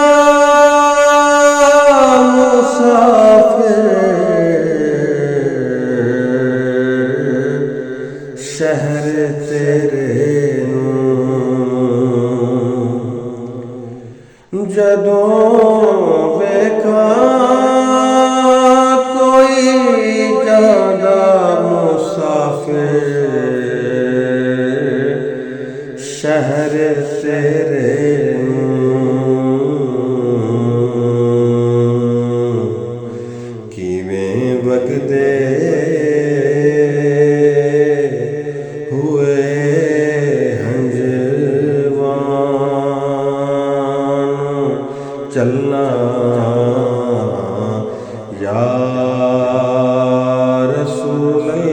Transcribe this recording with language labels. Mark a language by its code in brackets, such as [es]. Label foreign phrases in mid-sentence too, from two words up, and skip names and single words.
[pa] مسافر شہر تیرے نوں جدوں ویکھاں کوئی جگہ مسافر شہر ਤੇਰੇ ਨੂੰ ਕਿਵੇਂ ਵਗਦੇ ਹੋਏ ਹੰਝੂਆਂ ਚੱਲਣਾ [ar] يا رسول